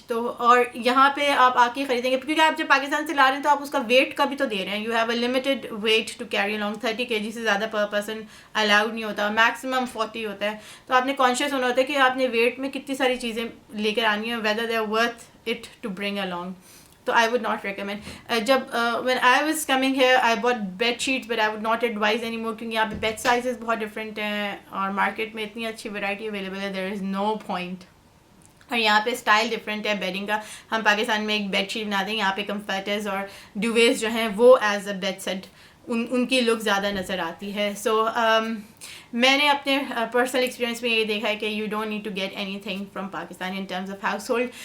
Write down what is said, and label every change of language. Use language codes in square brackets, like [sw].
[ur] تو اور یہاں پہ آپ آ کے خریدیں گے کیونکہ آپ جب پاکستان سے لا رہے ہیں تو آپ اس کا ویٹ کا بھی تو دے رہے ہیں. [en] you have a limited weight to carry along, [ur] 30 kg سے زیادہ پر پرسن الاؤڈ نہیں ہوتا, میکسیمم 40 ہوتا ہے. تو آپ نے کانشیس ہونا ہوتا ہے کہ آپ نے ویٹ میں کتنی ساری چیزیں لے کر آنی ہیں, [en] whether they are worth it to bring along. تو I would not recommend. جب when I was coming here I bought bed sheets but I would not advise anymore [ur] کیونکہ یہاں پہ bed sizes بہت ڈفرینٹ ہیں اور مارکیٹ میں اتنی اچھی ویرائٹی اویلیبل ہے, [en] there is no point. [ur] اور یہاں پہ اسٹائل ڈفرینٹ ہے بیڈنگ کا. ہم پاکستان میں ایک بیڈ شیٹ بناتے ہیں, یہاں پہ کمفرٹرز اور ڈویز جو ہیں وہ ایز اے بیڈ سیٹ ان کی لک زیادہ نظر آتی ہے. سو میں نے اپنے پرسنل ایکسپیرینس میں یہ دیکھا ہے کہ [en] You don't need to get anything from Pakistan in terms of household.